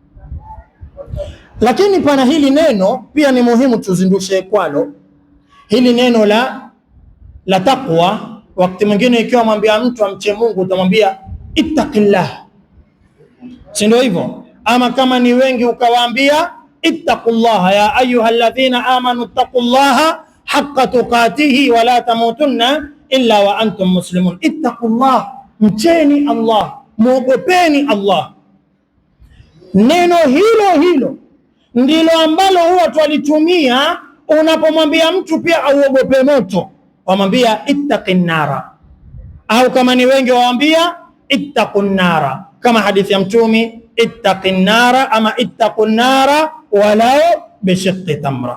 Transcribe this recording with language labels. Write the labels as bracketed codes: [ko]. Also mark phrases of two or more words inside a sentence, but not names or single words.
[sw] Lakini pana hili neno pia ni muhimu tuzindushe kwalo, hili neno la taqwa. Wakati mwingine ikiwa mwambia mtu amche Mungu, utamwambia ittaqillah, si ndio hivyo? Ama kama ni wengi ukawaambia [ar] اتقوا الله يا أيها الذين آمنوا اتقوا الله حق تقاته ولا تموتن إلا وأنتم مسلمون. [sw] Ittaqullah, mcheni Allah, muogopeni Allah. Neno hilo ndilo ambalo huwa twalitumia unapomwambia mtu pia auogope moto, wamwambia [ar] اتق النار, [sw] au kama ni wengi waambia [ar] اتقوا النار, [sw] kama hadithi ya Mtume [ar] اتق النار [sw] ama [ar] اتقوا النار ولو بشق تمرة.